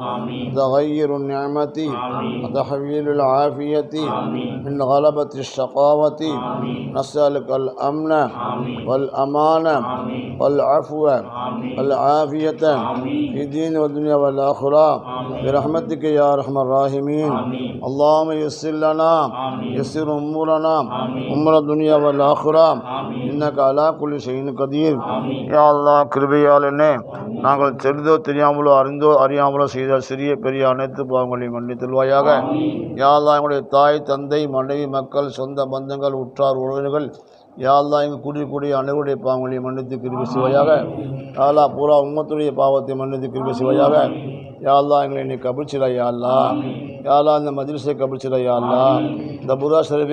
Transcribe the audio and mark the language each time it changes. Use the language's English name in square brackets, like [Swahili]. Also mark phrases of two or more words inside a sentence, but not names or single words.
[Arabic] وتغير النعمة وتحويل العافية من غلبة الشقاوة نسألك الأمن والأمان والعفو والعافية في الدين والدنيا والآخرة برحمتك يا أرحم الراحمين اللهم يسر لنا يسر أمورنا أمور الدنيا والآخرة إنك على كل شيء قدير يا الله [Tamil] கிருபையாளனே நாங்கள் தெரிந்தோ தெரியாமலோ அறிந்தோ அறியாமலோ செய்த சிறிய பெரிய அனைத்து பாவங்களையும் மன்னித்தல்வாயாக [Arabic] யா அல்லாஹ் [Tamil] எங்களுடைய தாய் தந்தை மனைவி மக்கள் சொந்த பந்தங்கள் உற்றார் உறவினர்கள் [Arabic] يا الله [Tamil] எங்கள் கூடிய அனைவருடைய பாவங்களையும் மன்னித்து கிருபை செய்வாயாக [Arabic] يا الله [Tamil] பூரா உம்மத்துடைய பாவத்தை மன்னித்து கிருபை செய்வாயாக [Arabic] يا الله [Tamil] எங்களை நீ கபிச்சிட [Arabic] يا الله يا الله [Tamil] இந்த மஜ்லிஸை கபிச்சிட [Arabic] يا الله [Tamil] இந்த புர்தா ஷரீஃபை